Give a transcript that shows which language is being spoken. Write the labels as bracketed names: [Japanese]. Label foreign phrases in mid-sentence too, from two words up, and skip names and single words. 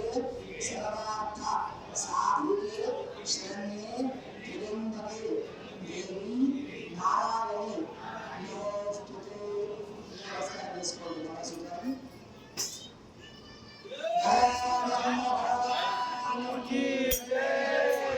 [Sanskrit] सर्वार्थ साधिके शरण्ये त्र्यंबके देवी नारायणी नमोस्तुते। [Telugu] नमस्कार చేసుకోండి నమస్కారం। [Hindi] भगवान की जय।